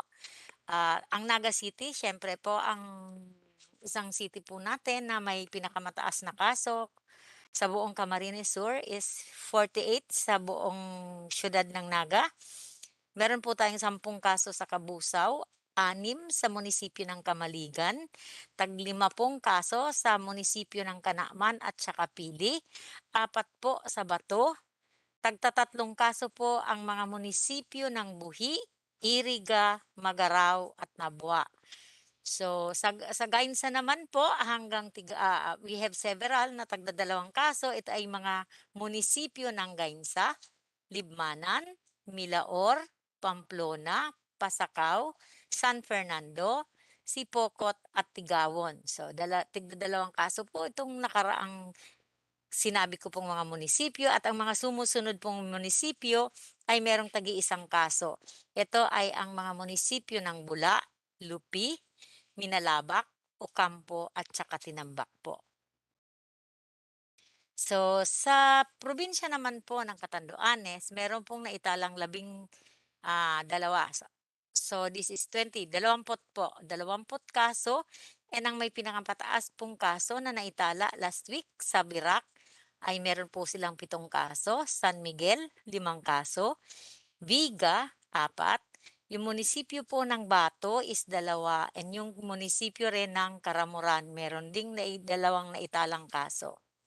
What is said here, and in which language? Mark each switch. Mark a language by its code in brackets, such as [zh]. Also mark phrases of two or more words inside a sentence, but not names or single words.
[tl] Ang Naga City, syempre po, ang isang city po natin na may pinakamataas na kaso sa buong Camarines Sur is 48 sa buong syudad ng Naga. Meron po tayong 10 kaso sa Kabusaw, 6 sa munisipyo ng Kamaligan, 50 kaso sa munisipyo ng Kanaman at saka Pili, 4 po sa Bato, 3 kaso po ang mga munisipyo ng Buhi, Iriga, Magaraw at Nabua. So sa Gainsa naman po [en] we have several [tl] na 2 kaso. Ito ay mga munisipyo ng Gainsa, Libmanan, Milaor, Pamplona, Pasacao, San Fernando, Sipocot at Tigawon. So 2 kaso po itong nakaraang sinabi ko pong mga munisipyo at ang mga sumusunod pong munisipyo ay merong 1 kaso. Ito ay ang mga munisipyo ng Bula, Lupi, Minalabak, Ocampo at saka Tinambak po. So sa probinsya naman po ng Catanduanes, meron pong naitalang 12. [en] So this is [tl] 20 po, 20 kaso. And ang may pinakapataas pong kaso na naitala [en] last week [tl] sa Birac ay meron po silang 7 kaso, San Miguel 5 kaso, Viga 4, yung munisipyo po ng Bato is 2 and yung munisipyo rin ng Karamuran meron ding 2 naitalang kaso.